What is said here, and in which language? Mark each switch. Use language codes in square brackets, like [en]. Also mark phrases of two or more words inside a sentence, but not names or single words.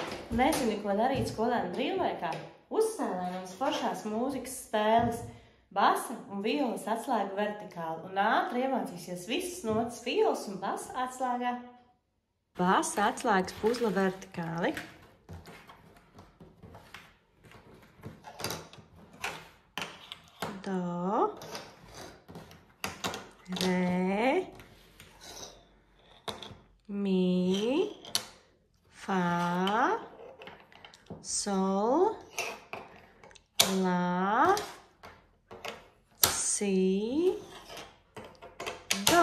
[lv] Nezini, ko darīt skolēnu brīvlaikā? Uzspēlē manas foršās mūzikas spēles. Basa un violas atslēgu vertikāli un ātri iemācīsies visas notas violas un basa atslēgā. Basa atslēgas puzle vertikāli. Do, re, mi, fa, sol, la, si, do.